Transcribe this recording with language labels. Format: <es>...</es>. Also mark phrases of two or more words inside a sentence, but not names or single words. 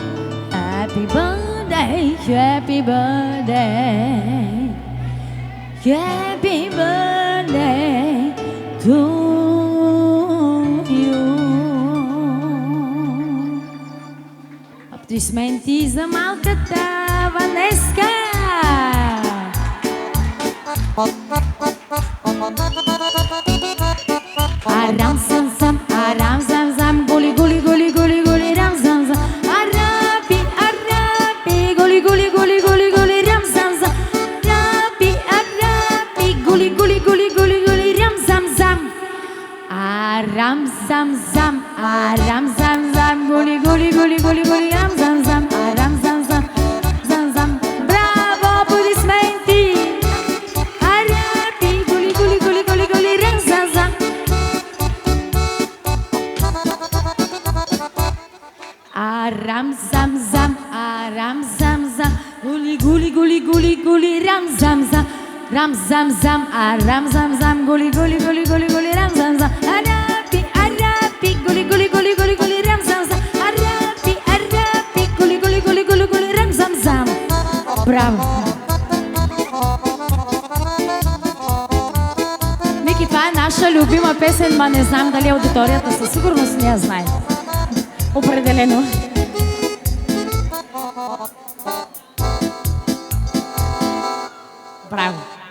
<en>Happy birthday, happy birthday. Happy birthday to you.</en> <bg>Аплодисменти за малката Ванеска. Арам сам сам, голи голи голи голи голи рам сам сам. Арапи арапи, голи голи голи голи голи рам сам сам. Арапи арапи, голи голи голи голи голи рам сам сам. Арам сам сам, голи голи голи голи голи рам сам сам. Арам сам сам. Браво, аплодисменти. Арапи, голи голи голи голи голи рам сам сам. Арам зам зам, гули гули гули гули гули рам зам зам, рам зам зам, арам зам зам, гули гули гули гули гули рам зам зам, арапи арапи, гули гули гули гули гули рам зам зам, арапи арапи, гули гули гули гули гули рам зам зам. Браво! Мики, това е наша любима песен, ма не знам дали аудиторията със сигурност не я знае. Определено. Браво!</bg>